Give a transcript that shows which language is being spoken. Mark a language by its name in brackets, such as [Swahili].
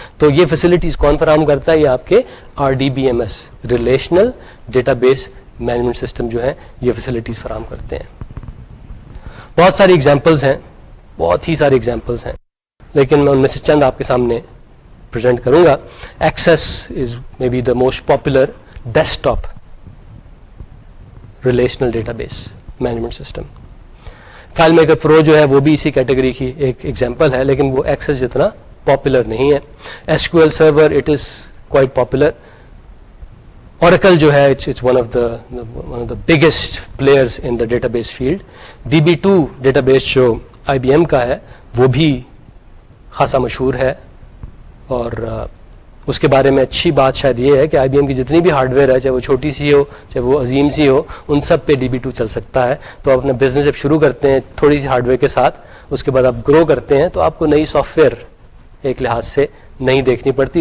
[Urdu] تو یہ فیسلٹیز کون فراہم کرتا ہے؟ یہ آپ کے RDBMS relational data base management system جو ہے یہ فیسلٹیز فراہم کرتے ہیں. بہت ساری ایگزامپلز ہیں، بہت ہی ساری ایگزامپلز ہیں، لیکن میں ان میں سے چند آپ کے سامنے پریزنٹ کروں گا. [English] Access is may be the most popular desk top relational data base management system. [Urdu] File maker پرو جو ہے وہ بھی اسی کیٹیگری کی ایک ایگزامپل ہے، لیکن وہ ایکسیس جتنا پاپولر نہیں ہے. [English] SQL server it is quite popular. Oracle [Urdu] جو ہے [English] it's one of the biggest players in the database field. [Urdu] DB2 data base جو IBM کا ہے وہ بھی خاصا مشہور ہے، اور اس کے بارے میں اچھی بات شاید یہ ہے کہ IBM کی جتنی بھی ہارڈ ویئر ہے، چاہے وہ چھوٹی سی ہو چاہے وہ عظیم سی ہو، ان سب پہ DB2 چل سکتا ہے. تو آپ اپنا بزنس جب شروع کرتے ہیں تھوڑی سی ہارڈ ویئر کے ساتھ، اس کے بعد آپ گرو کرتے ہیں تو آپ کو نئی سافٹ ویئر ایک لحاظ سے نہیں دیکھنی پڑتی.